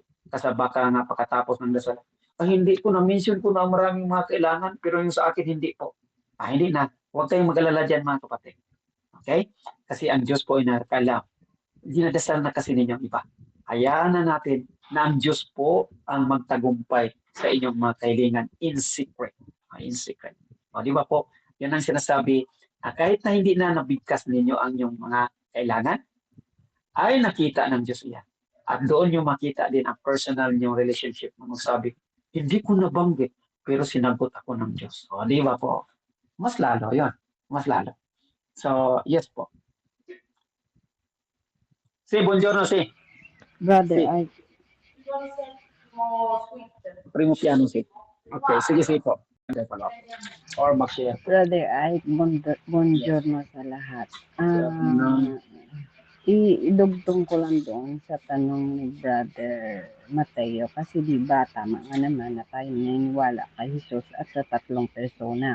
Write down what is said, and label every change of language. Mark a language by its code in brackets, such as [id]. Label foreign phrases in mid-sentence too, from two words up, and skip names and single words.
[tl] Kasi baka nga pagkatapos ng dasal, hindi ko na-mention ko na maraming mga kailangan pero yung sa akin hindi po. Hindi na. Huwag kayong mag-alala dyan mga kapatid. Okay? Kasi ang Diyos po ay nakakaalam. Dinadasal na kasi ninyong iba. Hayaan na natin na ang Diyos po ang magtagumpay sa inyong mga kailangan [en] in secret. In secret. [tl] Di ba po? Yan ang sinasabi. Kahit na hindi na nabigkas ninyo ang inyong mga kailangan, ay nakita ng Diyos yan. At doon yung makita din ang personal niyong relationship. Magsabi, hindi ko nabanggit, pero sinagot ako ng Diyos. Di ba po? Mas lalo yun. Mas lalo. So, yes po. [it] Buongiorno, Brother, Si. Primo piano, [tl] Okay, sige po. Or mag-share. Brother Ike, buongiorno sa lahat. Idugtong ko lang doon sa tanong ni Brother Mateo kasi di ba tama nga naman na tayo naniniwala kay Jesus at sa tatlong persona.